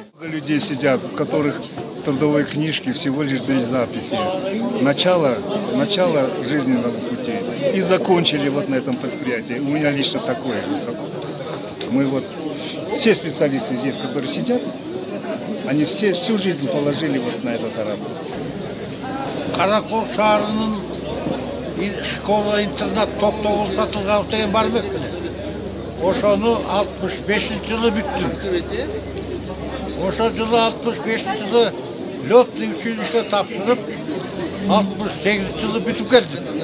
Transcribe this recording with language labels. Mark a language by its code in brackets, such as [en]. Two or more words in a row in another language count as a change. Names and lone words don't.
[ru] Много людей сидят, у которых трудовые книжки всего лишь 2 записи. Начало жизненного пути. И закончили вот на этом предприятии. У меня лично такое же. Мы вот, все специалисты здесь, которые сидят, они всю жизнь положили вот на этот аэропорт. [ky] Каракол шаарынын школа-интернат топтогул сатылган деген бар бек. Ошону 65-жылы бүттүм. Ошо жылы 65-жылы [ru] лётный училище [ky] тапшырып, 68-жылы бүтүп келдим.